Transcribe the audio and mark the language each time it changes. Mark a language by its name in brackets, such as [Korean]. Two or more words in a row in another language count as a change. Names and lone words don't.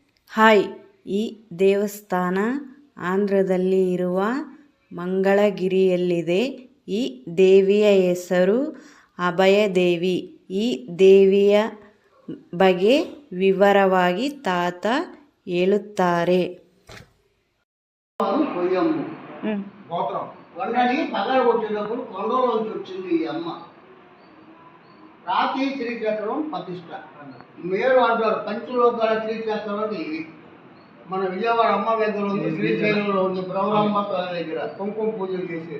[Kannada] ಹಾಯ್, ಈ ದೇವಸ್ಥಾನ ಆಂಧ್ರದಲ್ಲಿ ಇರುವ ಮಂಗಳಗಿರಿಯಲ್ಲಿದೆ. ಈ ದೇವಿಯ ಹೆಸರು ಅಭಯದೇವಿ. ಈ ದೇವಿಯ ಬಗ್ಗೆ ವಿವರವಾಗಿ ತಾತ ಹೇಳುತ್ತಾರೆ. [Telugu] పగలగొట్టినప్పుడు కొండలోంచి వచ్చింది ఈ అమ్మ. రాతి శ్రీచక్రం ప్రతిష్ట. మేరు అంటారు పంచలోకాల శ్రీచక్రం ఇది. మన విజయవాడ అమ్మ దగ్గర ఉంది, శ్రీశైలంలో ఉంది, బ్రహ్మాంబ దగ్గర కుంకుమ పూజలు చేసేది.